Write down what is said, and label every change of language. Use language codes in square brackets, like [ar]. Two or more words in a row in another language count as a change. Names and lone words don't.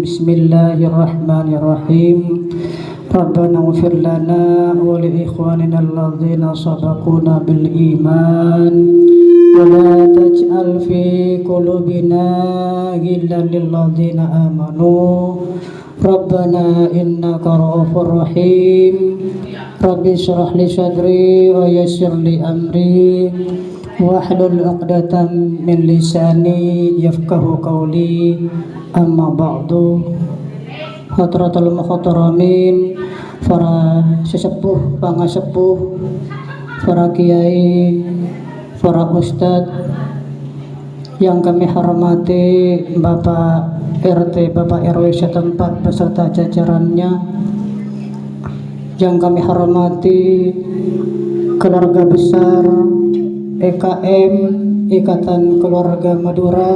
[ar] بسم الله الرحمن الرحيم. ربنا اغفر لنا ولإخواننا الذين سبقونا بالإيمان ولا تجعل في قلوبنا غلا للذين آمنوا ربنا إنك رؤوف رحيم. رب اشرح لي صدري ويسر لي أمري واحلل عقدة من لساني يفقهوا قولي. أما بعد. حضرة المحترمين, [id] para sesepuh, pangasepuh, para kiai, para ustadz yang kami hormati, Bapak RT, Bapak RW setempat beserta jajarannya, yang kami hormati keluarga besar EKM, Ikatan Keluarga Madura,